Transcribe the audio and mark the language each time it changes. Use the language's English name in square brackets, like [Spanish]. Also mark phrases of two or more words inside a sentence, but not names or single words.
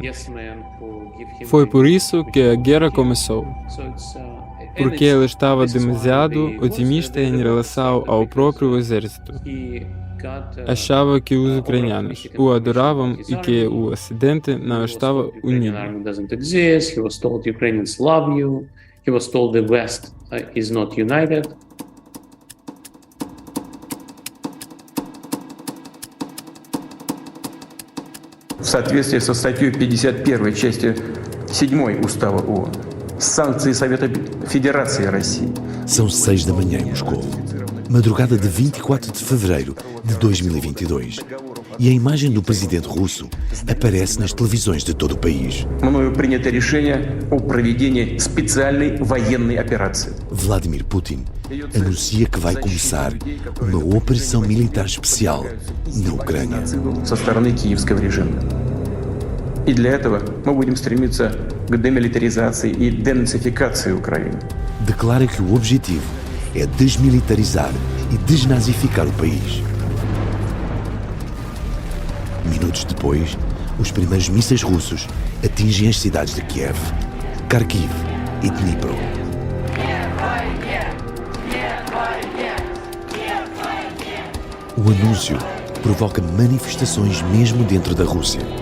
[Portuguese] Foi por isso que a guerra começou, porque ele estava demasiado otimista em relação ao próprio exército. Achava que os ucranianos o adoravam e que o Ocidente não estava unido. [Russian] В соответствии со статьей 51 части 7 Устава ООН, санкции Совета Федерации России. [Portuguese] São 6 da manhã em Moscou, madrugada de 24 de fevereiro de 2022. E a imagem do presidente russo aparece nas televisões de todo o país. [Russian] Мною принято решение о проведении специальной военной операции. [Portuguese] Vladimir Putin anuncia que vai começar uma operação militar especial na Ucrânia. [Russian] Со стороны киевского режима. И для этого мы будем стремиться к демилитаризации и денацификации Украины. [Portuguese] Declara que o objetivo é desmilitarizar e desnazificar o país. Minutos depois, os primeiros mísseis russos atingem as cidades de Kiev, Kharkiv e Dnipro. O anúncio provoca manifestações mesmo dentro da Rússia.